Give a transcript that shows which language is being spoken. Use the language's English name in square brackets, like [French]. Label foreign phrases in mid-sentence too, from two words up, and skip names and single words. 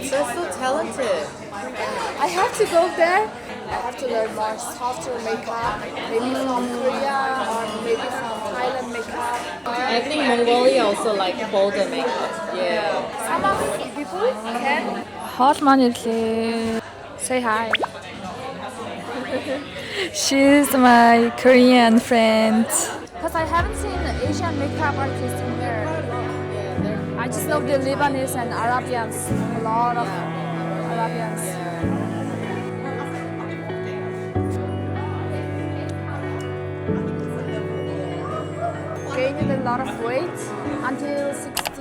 [English] They're so talented. I have to go there. I have to learn more softer makeup, maybe from Korea or maybe from Thailand makeup. I think Mongolia also like bolder makeup. Yeah. Some of the people can. [Mongolian] Хоол маань ирлээ. [English] Say hi. She's my Korean friend. Because I haven't seen Asian makeup artists in here. I just know the Lebanese and Arabians. A lot of Arabians. Gained a lot of weight until 60.